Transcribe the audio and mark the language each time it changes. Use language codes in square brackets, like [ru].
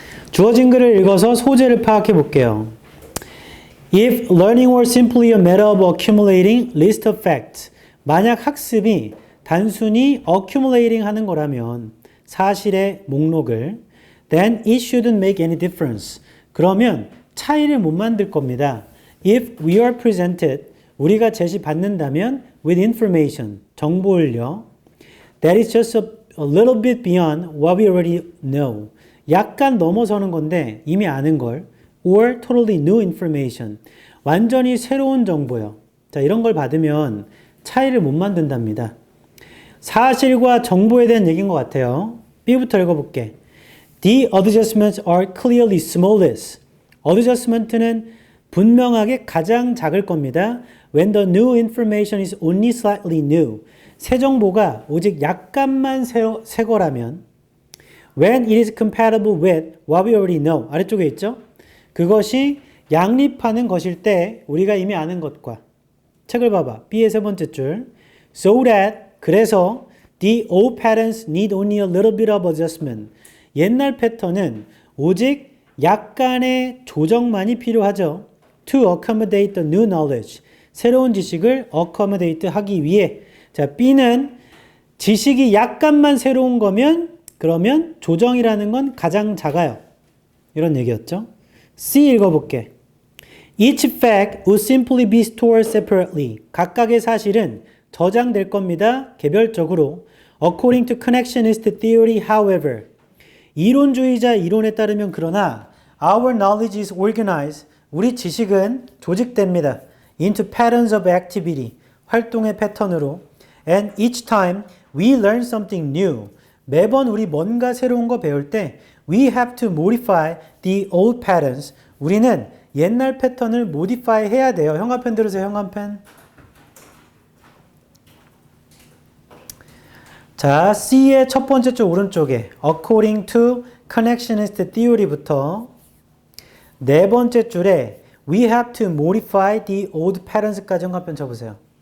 [ko] 주어진 글을 읽어서 소재를 파악해 볼게요. [en] If learning were simply a matter of accumulating list of facts, [ko] 만약 학습이 단순히 accumulating 하는 거라면 사실의 목록을 [en] then it shouldn't make any difference. [ko] 그러면 차이를 못 만들 겁니다. [en] If we are presented, [ko] 우리가 제시받는다면 [en] with information, [ko] 정보를요. [en] That is just a little bit beyond what we already know. [ko] 약간 넘어서는 건데 이미 아는 걸 [en] or totally new information. [ko] 완전히 새로운 정보요. 자, 이런 걸 받으면 차이를 못 만든답니다. 사실과 정보에 대한 얘기인 것 같아요. B부터 읽어볼게. [en] The adjustments are clearly smallest. [ko] adjustment는 분명하게 가장 작을 겁니다. [en] When the new information is only slightly new. [ko] 새 정보가 오직 약간만 새 거라면 [en] When it is compatible with what we already know. [ko] 아래쪽에 있죠? 그것이 양립하는 것일 때 우리가 이미 아는 것과 책을 봐봐. B의 세 번째 줄. [en] So that [ko] 그래서 [en] the old patterns need only a little bit of adjustment. [ko] 옛날 패턴은 오직 약간의 조정만이 필요하죠. [en] To accommodate the new knowledge. [ko] 새로운 지식을 accommodate 하기 위해. 자, B는 지식이 약간만 새로운 거면 그러면 조정이라는 건 가장 작아요. 이런 얘기였죠. C 읽어볼게. [en] Each fact would simply be stored separately. [ko] 각각의 사실은 저장될 겁니다. 개별적으로. [en] According to connectionist theory, however. [ko] 이론주의자 이론에 따르면 그러나 [en] our knowledge is organized. [ko] 우리 지식은 조직됩니다. [en] Into patterns of activity. [ko] 활동의 패턴으로. [en] And each time we learn something new. [ko] 매번 우리 뭔가 새로운 거 배울 때 [en] we have to modify the old patterns. [ko] 우리는 옛날 패턴을 modify 해야 돼요. 형광펜 들으세요. 형광펜. 자, C의 첫 번째 줄 오른쪽에 [en] according to connectionist theory [ko] 부터 네 번째 줄에 [en] we have to modify the old patterns [ko] 까지 형광펜 쳐보세요.